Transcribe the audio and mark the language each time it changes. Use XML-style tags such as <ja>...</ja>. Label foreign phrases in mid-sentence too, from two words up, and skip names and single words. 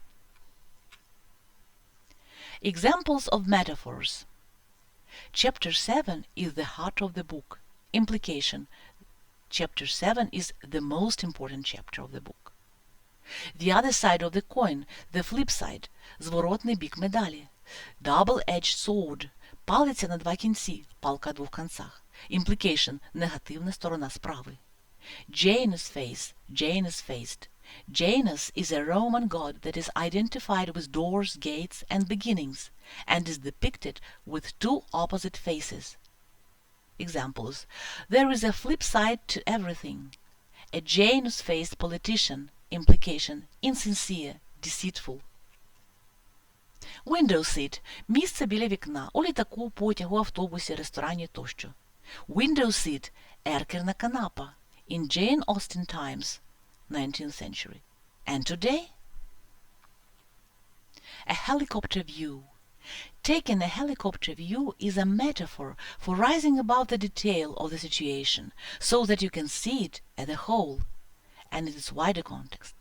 <en>Examples of metaphors. Chapter 7 is the heart of the book. Implication: Chapter 7 is the most important chapter of the book. The other side of the coin, the flip side,</en> <uk>зворотний бік медалі.</uk> <en>Double-edged sword,</en> <uk>палиця на два кінці, палка о двох концах. Implication: негативна сторона справи.</uk> <en>Janus face, Janus faced. Janus is a Roman god that is identified with doors, gates, and beginnings, and is depicted with two opposite faces. Examples: there is a flip side to everything. A Janus-faced politician. Implication: insincere, deceitful. Window seat –</en> <uk>місце біля вікна, у літаку, потягу, автобусі, ресторані тощо.</uk> <en>Window seat –</en> <uk>еркерна канапа.</uk> <en>In Jane Austen times, 19th century. And today? A helicopter view. Taking a helicopter view is a metaphor for rising above the detail of the situation, so that you can see it as a whole, and in its wider context.</en>